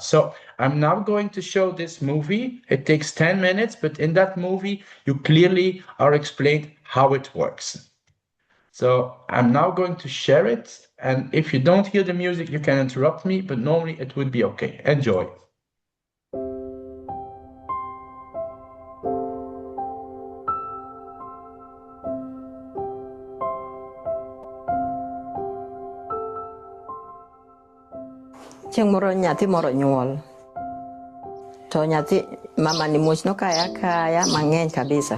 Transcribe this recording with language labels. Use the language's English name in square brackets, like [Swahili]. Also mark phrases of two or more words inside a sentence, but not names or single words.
[English] So I'm now going to show this movie. It takes 10 minutes, but in that movie, you clearly are explained how it works. So I'm now going to share it. And if you don't hear the music, you can interrupt me, but normally it would be okay. Enjoy. [Luo (Kenya and Tanzania)] Chieng' moro nyathi moro nyuol. To nyathi mama ni muoch nokaya kaya mang'eny kabisa.